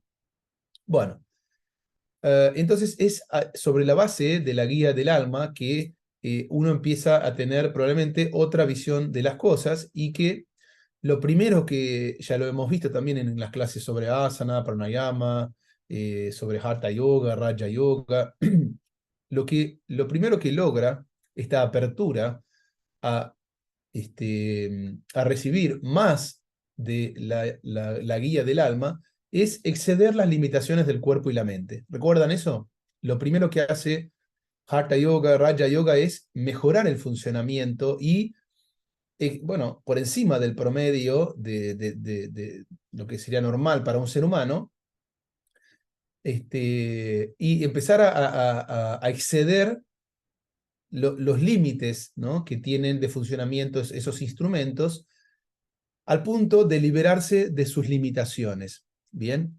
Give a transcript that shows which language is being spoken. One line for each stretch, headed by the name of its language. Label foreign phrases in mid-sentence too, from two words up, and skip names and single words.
Spanish: Bueno, entonces es sobre la base de la guía del alma que uno empieza a tener probablemente otra visión de las cosas y que lo primero que ya lo hemos visto también en las clases sobre asana, pranayama, sobre hatha yoga, raja yoga, lo primero que logra esta apertura a recibir más de la guía del alma es exceder las limitaciones del cuerpo y la mente. ¿Recuerdan eso? Lo primero que hace Hatha Yoga, Raja Yoga es mejorar el funcionamiento y, bueno, por encima del promedio de lo que sería normal para un ser humano, y empezar a exceder los límites, ¿no?, que tienen de funcionamiento esos instrumentos, al punto de liberarse de sus limitaciones, ¿bien?